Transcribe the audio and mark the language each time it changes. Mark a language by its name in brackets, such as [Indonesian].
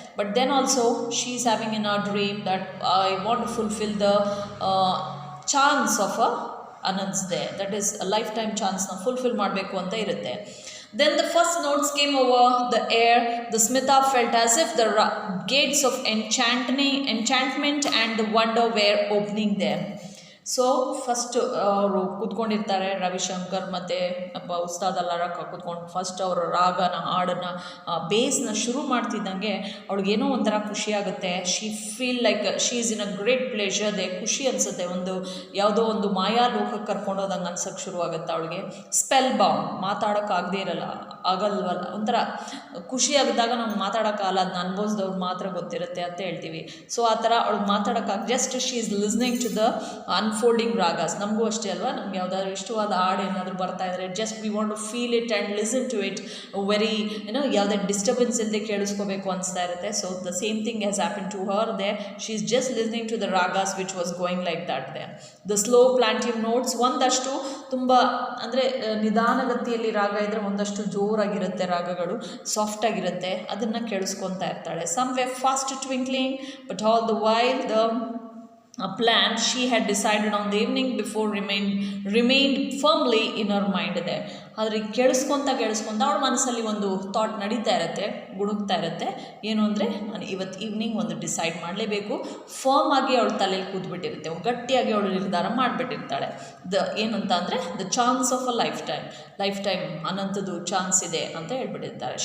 [English] but then also she is having in a dream that I want to fulfil the chance of Anant's there, that is lifetime [Kannada] ಚಾನ್ಸ್ನ fulfil ಮಾಡಬೇಕು ಅಂತ ಇರುತ್ತೆ. [English] Then the first notes came over the air. The Smita felt as if the gates of enchantment and the wonder were opening there. [Kannada] So first ಅವರು ಕೂತ್ಕೊಂಡಿರ್ತಾರೆ, ರವಿಶಂಕರ್ ಮತ್ತು ಉಸ್ತಾದ್ ಅಲ್ಲಾರ ಕೂತ್ಕೊಂಡು first ಅವರು ರಾಗನ ಹಾಡನ್ನು ಬೇಸ್ನ ಶುರು ಮಾಡ್ತಿದ್ದಂಗೆ ಅವ್ಳಿಗೇನೋ ಒಂಥರ ಖುಷಿಯಾಗುತ್ತೆ. [English] she feel like she is in a great pleasure there, [Kannada] ಖುಷಿ ಅನಿಸುತ್ತೆ, ಒಂದು ಯಾವುದೋ ಒಂದು ಮಾಯಾ ಲೋಕಕ್ಕೆ ಕರ್ಕೊಂಡೋದಂಗೆ ಅನ್ಸೋಕ್ಕೆ ಶುರುವಾಗುತ್ತೆ ಅವಳಿಗೆ. ಸ್ಪೆಲ್ ಬೌಂಡ್, ಮಾತಾಡೋಕ್ಕಾಗದೇ ಆಗಲ್ವಲ್ಲ, ಒಂಥರ ಖುಷಿಯಾಗಿದ್ದಾಗ ನಾವು ಮಾತಾಡೋಕ್ಕಾಗಲ್ಲ, ಅದನ್ನ ಅನುಭವಿಸಿದವ್ರು ಮಾತ್ರ ಗೊತ್ತಿರುತ್ತೆ ಅಂತ ಹೇಳ್ತೀವಿ. ಸೊ ಆ ಥರ ಅವಳಿಗೆ ಮಾತಾಡೋಕ್ಕಾಗ [English] Just she is listening to the unfolding ragas. [Kannada] ನಮಗೂ ಅಷ್ಟೇ ಅಲ್ವಾ, ನಮ್ಗೆ ಯಾವುದಾದ್ರು ಇಷ್ಟವಾದ ಹಾಡು ಏನಾದರೂ ಬರ್ತಾ ಇದ್ರೆ [English] just we want to feel it and listen to it very [Kannada] ಯಾವುದೇ ಡಿಸ್ಟರ್ಬೆನ್ಸ್ ಇಲ್ಲದೆ ಕೇಳಿಸ್ಕೋಬೇಕು ಅನಿಸ್ತಾ ಇರುತ್ತೆ. [English] So the same thing has happen to her there. She is just listening to the ragas which was going like that there. The slow plaintive notes, [Kannada] ಒಂದಷ್ಟು ತುಂಬ ಅಂದರೆ ನಿಧಾನಗತಿಯಲ್ಲಿ ರಾಗ ಇದ್ದರೆ ಒಂದಷ್ಟು ಜೋರಾಗಿರುತ್ತೆ ರಾಗಗಳು, ಸಾಫ್ಟಾಗಿರುತ್ತೆ, ಅದನ್ನು ಕೇಳಿಸ್ಕೊತಾ ಇರ್ತಾಳೆ. [English] Some way fast twinkling but all the while the plan she had decided on the evening before remained firmly in her mind there. [Kannada] ಆದರೆ ಕೇಳಿಸ್ಕೊತ ಅವಳ ಮನಸ್ಸಲ್ಲಿ ಒಂದು ಥಾಟ್ ನಡೀತಾ ಇರುತ್ತೆ, ಗುಡುಕ್ತಾ ಇರುತ್ತೆ. ಏನು ಅಂದರೆ ನಾನು ಇವತ್ತು ಈವ್ನಿಂಗ್ ಒಂದು ಡಿಸೈಡ್ ಮಾಡಲೇಬೇಕು. ಫರ್ಮ್ ಆಗಿ ಅವಳ ತಲೆಯಲ್ಲಿ ಕೂತ್ಬಿಟ್ಟಿರುತ್ತೆ, ಗಟ್ಟಿಯಾಗಿ ಅವಳು ನಿರ್ಧಾರ ಮಾಡಿಬಿಟ್ಟಿರ್ತಾಳೆ. ಏನಂತ ಅಂದರೆ [English] the chance of a lifetime [Kannada] ಅನಂತದ್ದು chance ಇದೆ ಅಂತ ಹೇಳ್ಬಿಟ್ಟಿರ್ತಾರೆ.